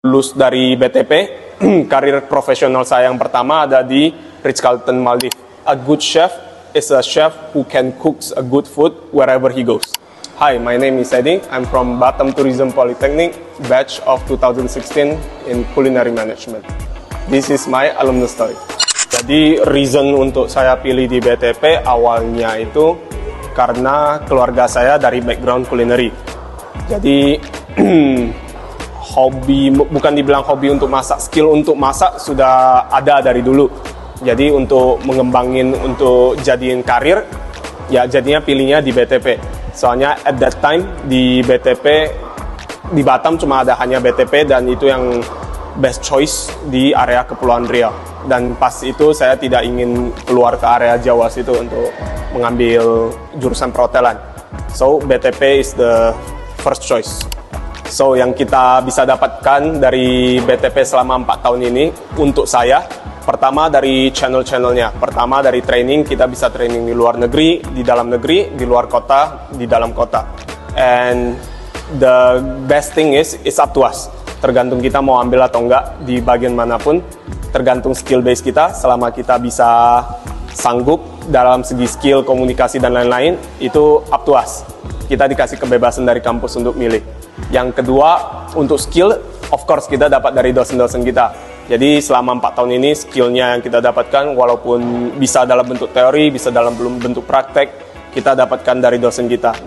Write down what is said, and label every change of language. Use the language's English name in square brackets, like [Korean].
[Indonesian] Lulus dari BTP, karir profesional saya yang pertama ada di Ritz-Carlton Maldives. [English] A good chef is a chef who can cook a good food wherever he goes. Hi, my name is Eddie. I'm from Batam Tourism Polytechnic, batch of 2016 in culinary management. This is my alumni story. [Indonesian] Jadi reason untuk saya pilih di BTP awalnya itu karena keluarga saya dari background culinary. Jadi hobi, bukan dibilang hobi untuk masak, skill untuk masak sudah ada dari dulu. Jadi untuk mengembangin, untuk jadiin karir, ya jadinya pilihnya di BTP. Soalnya [English] at that time [Indonesian] di BTP, di Batam cuma ada hanya BTP dan itu yang [English] best choice [Indonesian] di area Kepulauan Riau. Dan pas itu saya tidak ingin keluar ke area Jawa situ untuk mengambil jurusan perhotelan. [English] So BTP is the first choice. [Indonesian] So yang kita bisa dapatkan dari BTP selama 4 tahun ini untuk saya, pertama dari channel-channelnya. Pertama dari training, kita bisa training di luar negeri, di dalam negeri, di luar kota, di dalam kota. [English] And the best thing is it's up to us. [Indonesian] Tergantung kita mau ambil atau enggak di bagian manapun, tergantung skill base kita. Selama kita bisa sanggup dalam segi skill, komunikasi dan lain-lain, itu [English] up to us. [Indonesian] Kita dikasih kebebasan dari kampus untuk milih. Yang kedua, untuk skill, [English] of course [Indonesian] kita dapat dari dosen-dosen kita. Jadi selama 4 tahun ini skillnya yang kita dapatkan, walaupun bisa dalam bentuk teori, bisa dalam bentuk praktek, kita dapatkan dari dosen kita.